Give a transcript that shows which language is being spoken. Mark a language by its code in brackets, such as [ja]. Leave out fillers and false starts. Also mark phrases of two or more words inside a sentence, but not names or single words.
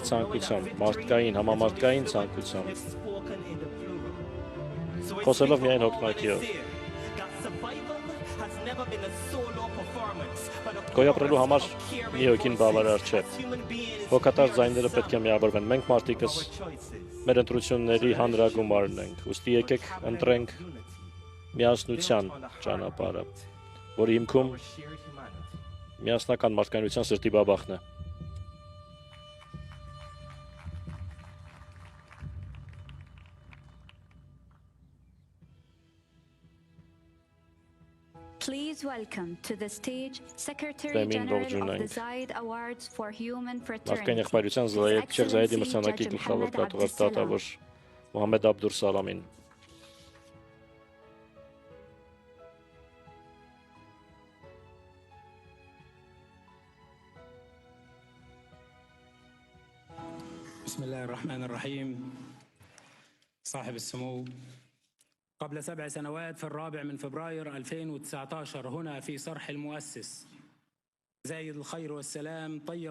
[hy] ցանկությամբ, մարդկային, համամարտկային ցանկությամբ, խոսելով միայն հոգնակիով։ Գոյապրելու համար մի հոգին բավարար չէ։ Հոգատար ձայները պետք է միավորվեն։ Մենք մարդիկս մեր ընտրությունների հանրագումարն ենք։ Ուստի եկեք ընտրենք միասնության ճանապարհը, որի հիմքում միասնական մարդկայնության սրտի բաբախն է։ [en] Please welcome to the stage Secretary General of the Zayed Awards for Human Fraternity. [hy] Մարդկային եղբայրության Շեյխ Զայեդի մրցանակի գլխավոր դատավոր Մոհամմեդ Աբդուլ Սալամին։ [ar] بسم الله الرحمن الرحيم. صاحب السمو، قبل 7 سنوات في 4 من فبراير 2019 هنا في صرح المؤسس زايد الخير والسلام طيب